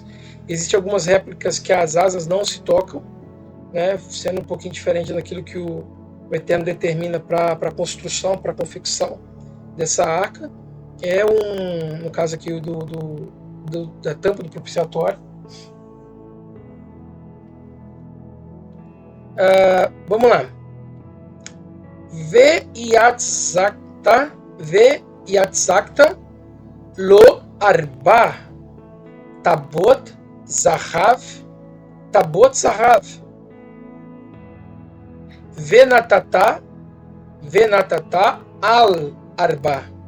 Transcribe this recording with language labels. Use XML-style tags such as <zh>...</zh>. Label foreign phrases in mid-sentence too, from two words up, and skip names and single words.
<pt>Existem algumas réplicas que as asas não se tocam, né, sendo um pouquinho diferente daquilo que o Eterno determina para a construção, para a confecção dessa arca. é no caso aqui da tampa do propiciatório. Vamos lá.</pt> <he>ויצקת לו ארבע טבעת זהב ונתתה על ארבע</he>